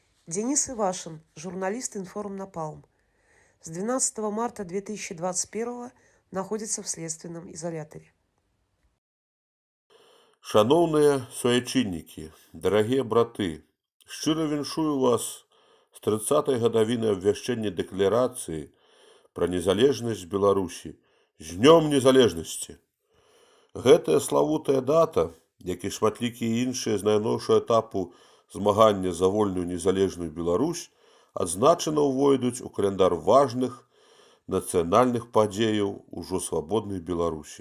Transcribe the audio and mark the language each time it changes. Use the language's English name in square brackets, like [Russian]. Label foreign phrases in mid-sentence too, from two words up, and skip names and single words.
[Russian] Денис Ивашин, журналист «Информ Напалм». С 12 марта 2021 находится в следственном изоляторе. [Belarusian] Шановныя суайчыннікі, дарагія браты, шчыра віншую вас з 30-й гадавіны абвяшчэння дэкларацыі пра незалежнасць Беларусі з днём незалежнасці. Гэтая славутая дата, як і шматлікія іншыя з найноўшага этапу змагання за вольную незалежную Беларусь, адзначана ўвойдуць у каляндар важных нацыянальных падзеяў ужо свабоднай Беларусі.